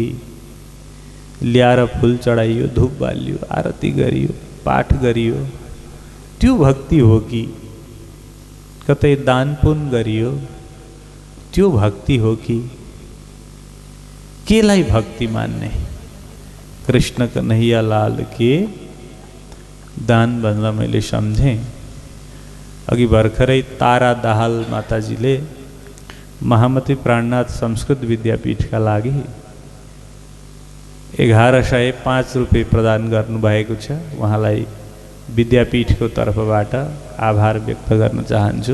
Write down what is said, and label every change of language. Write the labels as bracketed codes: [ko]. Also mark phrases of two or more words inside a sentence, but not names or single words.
[ne] ल्याएर फुल चढाइयो, धूप बालियो, आरती गरियो, पाठ गरियो, त्यो भक्ति हो कि? कतै दान पुण्य गरियो, त्यो भक्ति हो कि? केलाई भक्ति मान्ने? कृष्ण कन्हैया लाल के दान भन्दा मैले सम्झेँ। अघि भर्खरै तारा दाहाल माताजीले महामती प्राणनाथ संस्कृत विद्यापीठका लागि 1105 रुपियाँ प्रदान गर्नुभएको छ। उहाँलाई विद्यापीठको तर्फबाट आभार व्यक्त गर्न चाहन्छु।